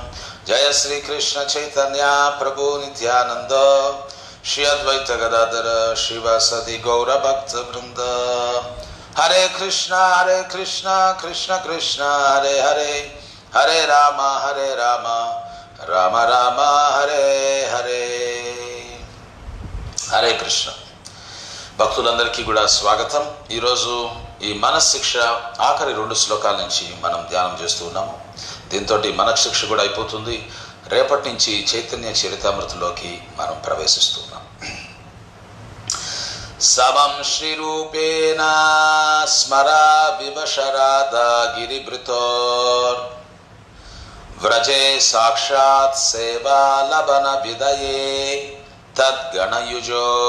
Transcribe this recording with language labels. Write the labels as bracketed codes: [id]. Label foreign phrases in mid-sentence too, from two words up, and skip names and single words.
[sa] जय श्री कृष्ण चैतन्य प्रभु नित्यानन्द श्री अद्वैत गदाधर शिवासादि गौर भक्त वृन्द. हरे कृष्ण कृष्ण कृष्ण हरे हरे, हरे राम राम राम हरे हरे, Hare Rama Rama Rama Hare Hare. హరే కృష్ణ. [te] భక్తులందరికీ కూడా స్వాగతం. ఈరోజు ఈ మనశిక్ష ఆఖరి 2 శ్లోకాల నుంచి మనం ధ్యానం చేస్తూ ఉన్నాము. దీంతో మనశిక్ష కూడా అయిపోతుంది. రేపటి నుంచి చైతన్య చరితామృతలోకి మనం ప్రవేశిస్తున్నాం. [sa] సమం శ్రీ రూపేణ స్మరా వివశరాధా గిరిభృతోర్ వ్రజే సాక్షాత్ సేవా లభన విదయే తద్గణయుజో